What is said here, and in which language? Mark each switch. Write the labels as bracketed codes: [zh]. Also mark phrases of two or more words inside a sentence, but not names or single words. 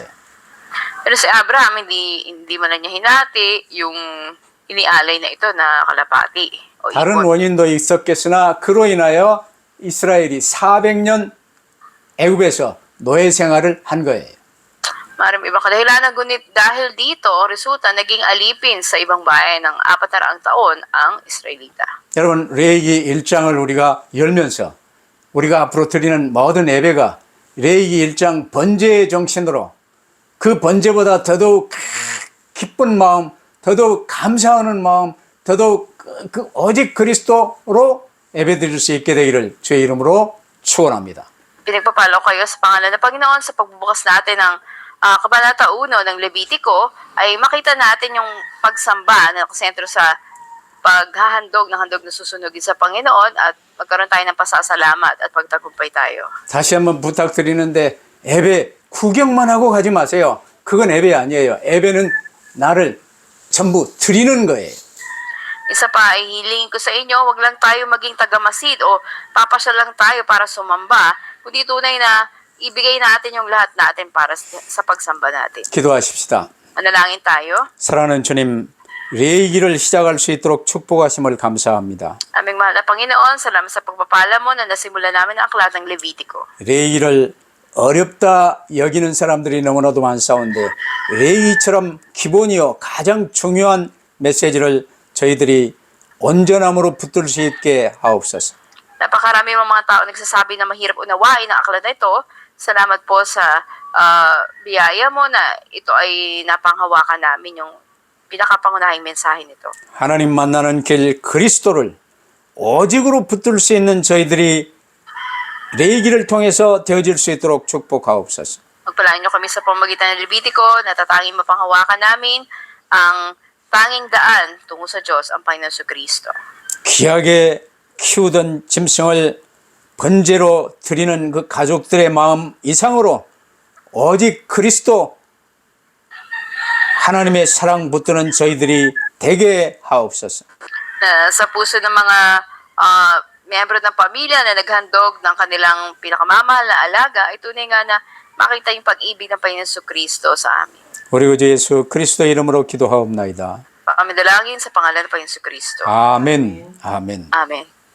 [tl] Pero si Abraham, hindi man na niya hinati yung inialay na ito na kalapati o 다른 ibon. [ko] 원인도 있었겠으나 그로 인하여 이스라엘이 400년 애굽에서 노예 생활을 한 거예요. [tl] Maraming ibang kadahilanan, ngunit dahil dito, resulta, naging alipin sa ibang bayan ng 400 taon ang Israelita. [ko] 여러분, 레위기 1장을 우리가 열면서 우리가 앞으로 드리는 모든 예배가 레위기 1장 번제의 정신으로 그 번제보다 더더욱 기쁜 마음, 더더욱 감사하는 마음, 더더욱 오직 그리스도로 예배드릴 수 있게 되기를 주의 이름으로 축원합니다. [tl] Pinagpapalo kayo sa pangalan ng Panginoon sa pagbubukas natin ng Kabanata 1 ng Levitico ay makita natin yung pagsamba na sentro sa paghahandog ng handog na susunugin sa Panginoon at magkaroon tayo ng pasasalamat at pagtagumpay tayo. [ko] 다시 한번 부탁드리는데 예배 구경만 하고 가지 마세요. 그건 예배 아니에요. 예배는 나를 전부 드리는 거예요. [tl] Isa pa ay hilingin ko sa inyo, wag lang tayo maging tagamasid o papasyal lang tayo para sumamba, kundi tunay na ibigay natin yung lahat natin para sa pagsamba natin. [ko] 기도하십시다. [tl] Manalangin tayo. [ko] 사랑하는 주님, 레위기를 시작할 수 있도록 축복하심을 감사합니다. [tl] Aming mahal na Panginoon, salamat sa pagpapala mo na nasimula namin ang aklat ng Levitico. [ko] 레위기를 어렵다 여기는 사람들이 너무나도 많사온데 레위기처럼 기본이요 가장 중요한 메시지를 저희들이 온전함으로 붙들 수 있게 하옵소서. [tl] Napakarami mga tao nagsasabi na mahirap unawain ang aklat na ito. Salamat po sa biyaya mo na ito ay napanghawakan namin yung pinakapangunahing mensahe nito. [ko] 하나님 만나는 길 그리스도를 오직으로 붙들 수 있는 저희들이 레이기를 통해서 되어질 수 있도록 축복하옵소서. [tl] Magpalaan niyo kami sa pamamagitan ng Levitico na tatanging mapanghawakan namin ang tanging daan tungo sa Diyos, ang Panginoon Kristo. [ko] 귀하게 키우던 짐승을 번제로 드리는 그 가족들의 마음 이상으로 오직 그리스도 하나님의 사랑 붙드는 저희들이 되게 하옵소서. [tl] Na sa puso ng mga miyembro ng pamilya na naghandog ng kanilang pinakamamahal na alaga, ay tunay nga na makita yung pag-ibig ng Panginoon Kristo sa amin. [ko] 우리 구주 예수 그리스도 이름으로 기도하옵나이다. [tl] Kami dalangin sa pangalan ng Panginoon Kristo. [ko] 아멘. 아멘. [tl] Amen.